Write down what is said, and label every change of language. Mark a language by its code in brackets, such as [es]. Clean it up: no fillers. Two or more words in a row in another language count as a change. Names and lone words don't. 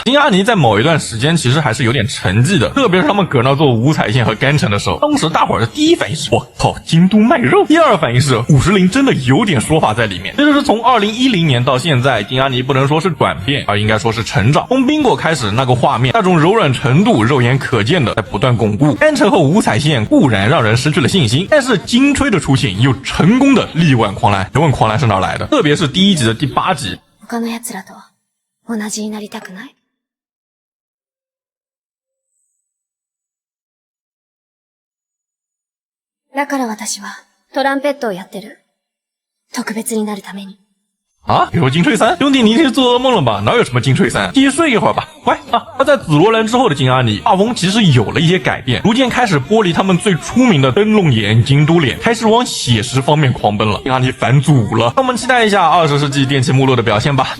[zh] 金阿尼在某一段时间其实还是有点成绩的，特别是他们搁那做五彩线和干城的时候，当时大伙儿的第一反应是我靠，京都卖肉；第二反应是50铃真的有点说法在里面。这就是从2010年到现在，金阿尼不能说是转变，而应该说是成长。从冰果开始那个画面，那种柔软程度肉眼可见的在不断巩固。干城和五彩线固然让人失去了信心，但是金吹的出现又成功的力挽狂澜。别问狂澜是哪来的，特别是第1集的第8集。 [ja] 他の奴らと同じになりたくない。だから私はトランペットをやってる。特別になるために。 [zh] 啊，比如金吹3，兄弟你一定是做噩梦了吧？哪有什么金吹3？继续睡一会儿吧。乖啊！而在紫罗兰之后的金阿尼画风其实有了一些改变，逐渐开始剥离他们最出名的灯笼眼、京都脸，开始往写实方面狂奔了。金阿尼返祖了，让我们期待一下20世纪电气目录的表现吧。